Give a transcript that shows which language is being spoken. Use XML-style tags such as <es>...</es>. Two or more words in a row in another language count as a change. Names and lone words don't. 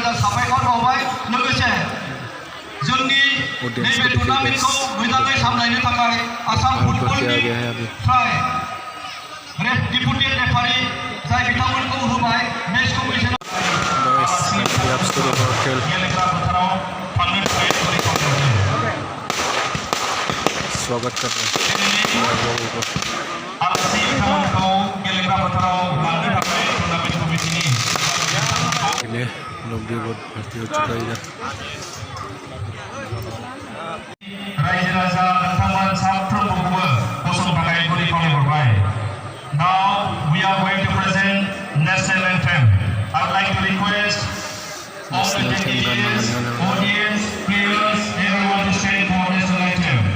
<hi>ऑडियंस को देखिए आ गया है अभी। खेल स्वागत कर रहे हैं लोगों को।</hi> <brx>आलासि बिथांमोनखौ गेलेग्रा फोथाराव लांनो थाखाय टुर्नामेन्ट कमिटिनि</brx> <hi>लिए लोग भी बहुत भर्ती हो चुका है इधर।</hi> <brx>रायजो राजा नोंथांमोन साफ्रोमखौबो गसंनो थाखाय गुरै खावलायहरबाय।</brx> <en>Now we are going to present national anthem. I would like to request all the delegates, audience, players, everyone to stand for national anthem.</en>